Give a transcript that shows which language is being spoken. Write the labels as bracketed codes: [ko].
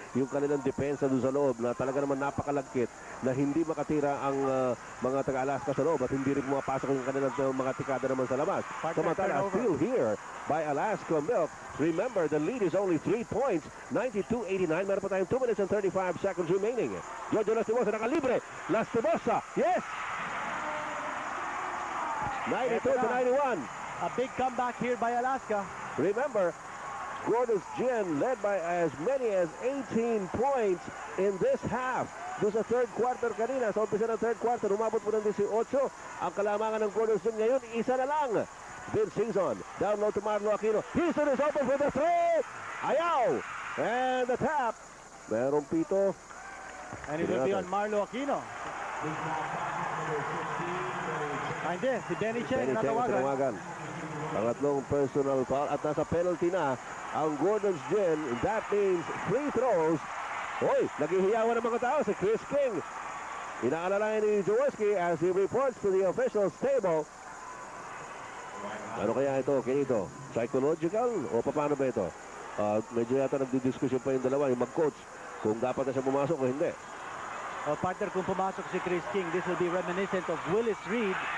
[tl] Yung kanilang depensa doon sa loob na talaga naman napakalagkit na hindi makatira ang mga taga-Alaska sa loob at hindi rin pumapasok yung kanilang mga tikada naman sa labas. [en] Samantala, still here by Alaska Milk. Remember, the lead is only 3 points. 92-89. [tl] Meron pa tayong [en] 2 minutes and 35 seconds remaining. [tl] Jojo Lastimosa nakalibre. Lastimosa, yes! [en] 92-91. A big comeback here by Alaska. Remember, Gordon's Gin led by as many as 18 points in this half. [tl] Doon sa third quarter kanina, sa umpisa ng third quarter, umabot po ng 18. Ang kalamangan ng Gordon's Gin ngayon, isa na lang. [en] Vince Singson, down low to Marlo Aquino. Houston is open for the three. [tl] Ayaw! [en] And the tap. [tl] Merong pito. [en] And it will be on Marlo Aquino. [tl] Hindi, si Benny Cheng natawagan. Pangatlong personal foul at nasa penalty na ang Gordon's Gin. [en] That means free throws. [tl] Hoy, naghihiyawan ng mga tao si Chris King. Inaalalayan ni [en] Jaworski as he reports to the officials table. [tl] Ano kaya ito, Kenito? Psychological o paano ba ito? Medyo yata nagdidiskusyon pa yung dalawa, yung mag-coach, kung dapat na siya pumasok o hindi. [en] Partner, [tl] kung pumasok si Chris King, [en] this will be reminiscent of Willis Reed.